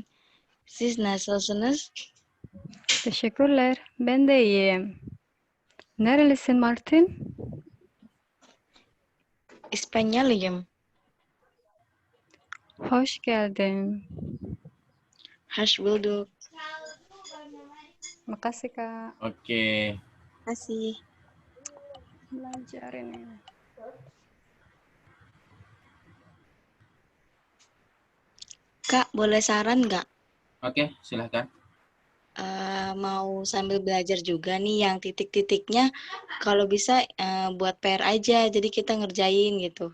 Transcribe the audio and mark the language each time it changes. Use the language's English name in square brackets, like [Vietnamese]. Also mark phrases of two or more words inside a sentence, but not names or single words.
[Turkish] Siz nasılsınız? Teşekkürler. Ben de iyiyim. Nerelisin Martin? İspanyoluyum. Hoş geldin. Hoş bulduk. [Indonesian] Makasih Kak. Oke. Kasih. Belajar ini. Kak, boleh saran nggak? Oke, silahkan. Mau sambil belajar juga nih yang titik-titiknya kalau bisa buat PR aja, jadi kita ngerjain gitu.